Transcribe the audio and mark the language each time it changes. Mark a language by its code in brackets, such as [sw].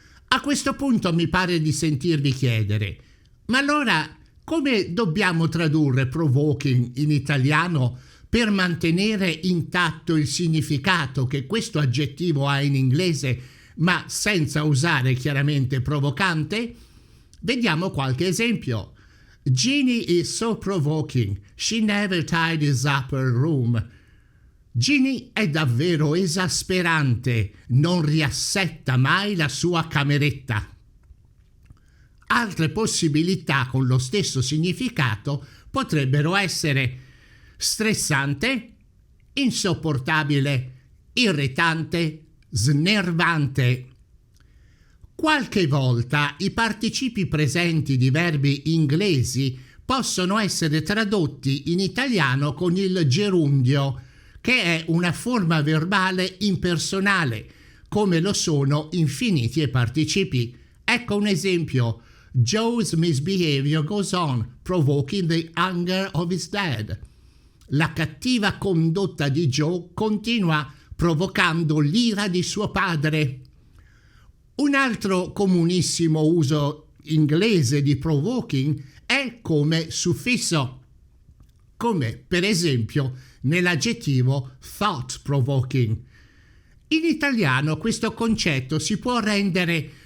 [it] A questo punto mi pare di sentirvi chiedere, ma allora come dobbiamo tradurre provoking in italiano per mantenere intatto il significato che questo aggettivo ha in inglese, ma senza usare chiaramente provocante? Vediamo qualche esempio. [en] Jeannie is so provoking. She never tidies up her room. [it] Jeannie è davvero esasperante, non riassetta mai la sua cameretta. Altre possibilità con lo stesso significato potrebbero essere stressante, insopportabile, irritante, snervante. Qualche volta i participi presenti di verbi inglesi possono essere tradotti in italiano con il gerundio, che è una forma verbale impersonale, come lo sono infiniti e participi. Ecco un esempio. [en] Joe's misbehavior goes on, provoking the anger of his dad. [it] La cattiva condotta di Joe continua provocando l'ira di suo padre. Un altro comunissimo uso inglese di provoking è come suffisso, come per esempio nell'aggettivo thought provoking. In italiano questo concetto si può rendere